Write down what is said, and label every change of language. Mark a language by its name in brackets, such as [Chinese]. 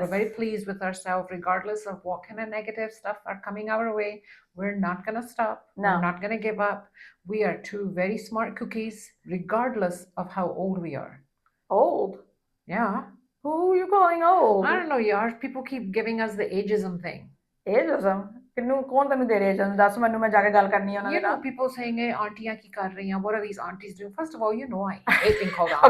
[English] We're very pleased with ourselves, regardless of what kind of negative stuff are coming our way. We're not going to stop. We're No. not going to give up. We are two very smart cookies, regardless of how old we are. Old? Yeah. Who are you calling old? I don't know, yaar. People keep giving us the ageism thing. Ageism? [Punjabi] ਕਿਹਨੂੰ ਕੌਣ ਤੈਨੂੰ ਦੇ ਰਿਹਾ ਜਨ ਦੱਸ ਮੈਨੂੰ ਮੈਂ ਜਾ ਕੇ ਗੱਲ ਕਰਨੀ ਉਹਨਾਂ [English] You [Punjabi] ਦੇ ਨਾਲ [English] people saying, hey, [Punjabi] aunties ki kar rahi hain? [English] What are these aunties doing? First of all, you know, I hate being called auntie.